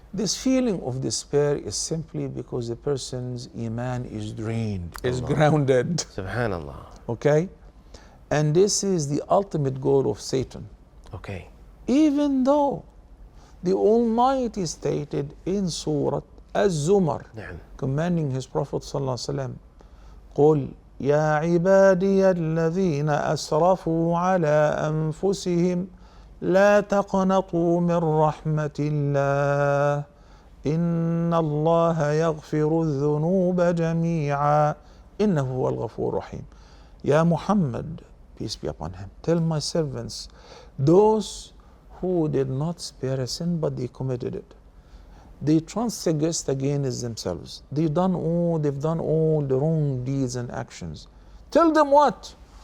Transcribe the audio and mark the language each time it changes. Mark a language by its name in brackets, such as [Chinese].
[English] This feeling of despair is simply because the person's iman is drained, is grounded. Subhanallah. Okay? And this is the ultimate goal of Satan. Okay. Even though the Almighty stated in Surah Az-Zumar, [Arabic] نعم. [English] commanding His Prophet [Arabic] ﷺ, قُلْ يَا عِبَادِيَ الَّذِينَ أَسْرَفُوا عَلَىٰ أَنفُسِهِمْ لا تقنطوا من رحمة الله إن الله يغفر الذنوب جميعا إنه هو الغفور الرحيم. [English] Ya Muhammad, peace be upon him, tell my servants, those who did not spare a sin but they committed it, they transgressed against themselves, they've done all the wrong deeds and actions. Tell them what?